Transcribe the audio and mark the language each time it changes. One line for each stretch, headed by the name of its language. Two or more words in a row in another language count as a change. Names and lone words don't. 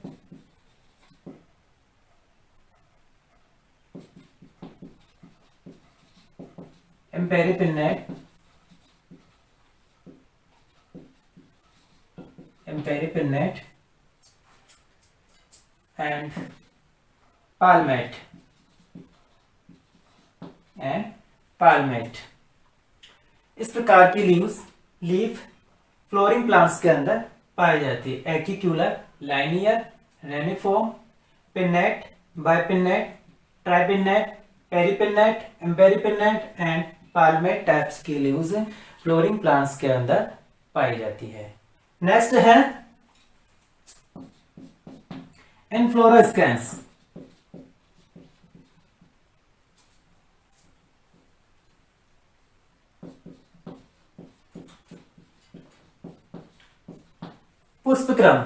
English: imparipinnate, and palmate
Hindi: इस प्रकार की
English: leaf flowering plants
Hindi: के अंदर पाई जाती है।
English: acicular, linear, reniform, pinnate, bipinnate, tripinnate, paripinnate, imparipinnate and palmate types की leaves flowering plants
Hindi: के अंदर पाई जाती है।
English: next है inflorescence।
Hindi: पुष्पक्रम।